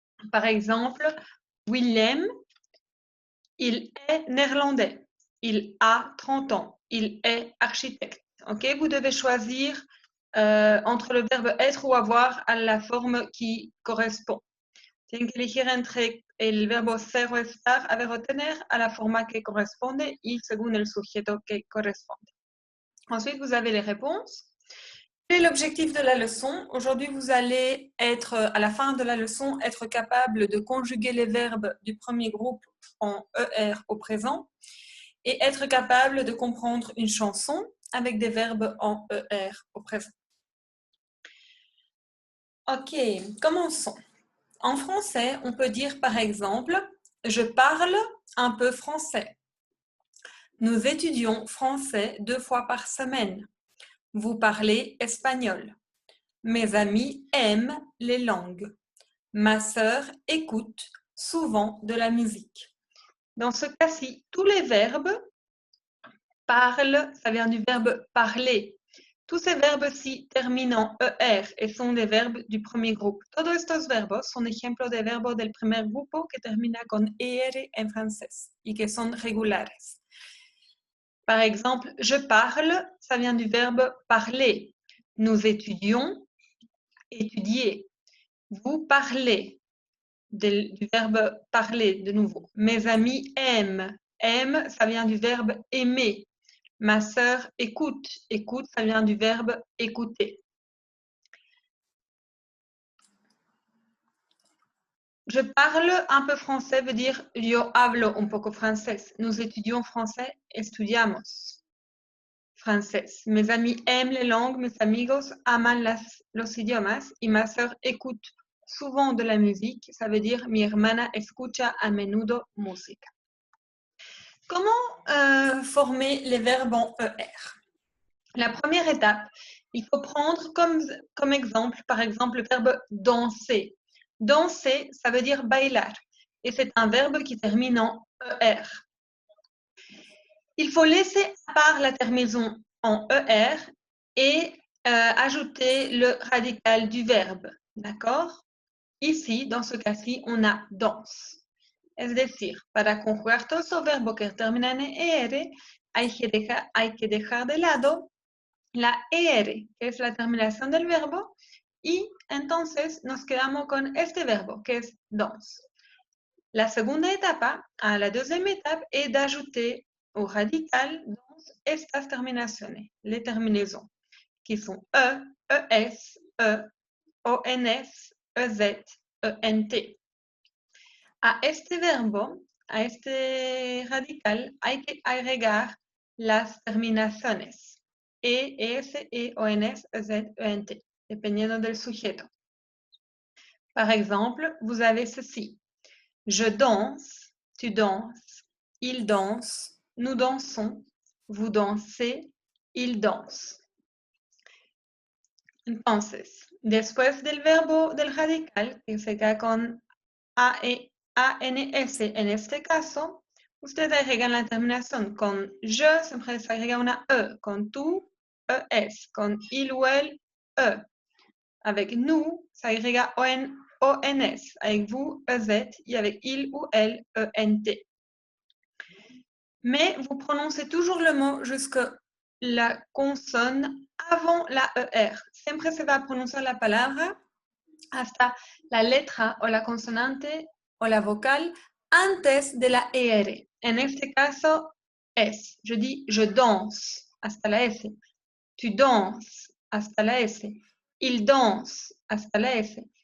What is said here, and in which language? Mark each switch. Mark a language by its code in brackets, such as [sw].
[fr] Par exemple, Willem, il est néerlandais. Il a 30 ans. Il est architecte. Okay? Vous devez choisir entre le verbe être ou avoir [es] a la forma que corresponde. Tienen que elegir entre el verbo ser o estar a verbo tener a la forma que corresponde y según el sujeto que corresponde. [fr] Ensuite, vous avez les réponses. Quel est l'objectif de la leçon? Aujourd'hui, vous allez être, à la fin de la leçon, être capable de conjuguer les verbes du premier groupe en ER au présent et être capable de comprendre une chanson avec des verbes en ER au présent. Ok, commençons. En français, on peut dire par exemple « Je parle un peu français ». Nous étudions français 2 fois par semaine. Vous parlez espagnol. Mes amis aiment les langues. Ma sœur écoute souvent de la musique. Dans ce cas-ci, tous les verbes parle, ça vient du verbe parler. Tous ces verbes-ci terminent en ER et sont des verbes du premier groupe. [es] Todos estos verbos son ejemplos de verbos del primer grupo que termina con ER en francés y que son regulares. [fr] Par exemple, je parle, ça vient du verbe parler. Nous étudions, étudier. Vous parlez, du verbe parler de nouveau. Mes amis aiment. Aime, ça vient du verbe aimer. Ma sœur écoute. Écoute, ça vient du verbe écouter. Je parle un peu français veut dire [es] yo hablo un poco francés. [fr] Nous étudions français, [es] estudiamos francés. [fr] Mes amis aiment les langues, [es] mes amigos aman los idiomas y [fr] ma sœur écoute souvent de la musique. Ça veut dire [es] mi hermana escucha a menudo música. [fr] Comment former les verbes en ER? La première étape, il faut prendre comme exemple, par exemple, le verbe danser. Danser, ça veut dire bailar. Et c'est un verbe qui termine en ER. Il faut laisser à part la terminaison en ER et ajouter le radical du verbe. D'accord? Ici, dans ce cas-ci, on a danse. [es] Es decir, para conjugar todos esos verbos que terminan en ER, hay que dejar de lado la ER, que es la terminación del verbo, y entonces nos quedamos con este verbo, que es danse. La segunda etapa, a [fr] la deuxième étape, est d'ajouter au radical danse [es] estas terminaciones, [fr] les terminaisons, qui sont E, ES, E, ONS, EZ, ENT. [es] A este verbo, a este radical, hay que agregar las terminaciones E, ES, E, ONS, EZ, ENT, dependiendo del sujeto. [fr] Par exemple, vous avez ceci. Je danse, tu danses, il danse, nous dansons, vous dansez, il danse. [es] Entonces, después del verbo del radical, que se queda con ANS en este caso, ustedes agregan la terminación. Con je siempre se agrega una E, con tú, ES, con [fr] il ou elle, [es] E. [fr] Avec nous, ça agrega ONS, avec vous, EZ, et avec il ou elle, ENT. Mais vous prononcez toujours le mot jusqu'à la consonne avant la ER. [es] Siempre se va a pronunciar la palabra hasta la letra o la consonante o la vocal antes de la ER. En este caso es. [fr] Je dis je danse [es] hasta la S. [fr] Tu danses [es] hasta la S. [fr] Il danse [es] hasta la S.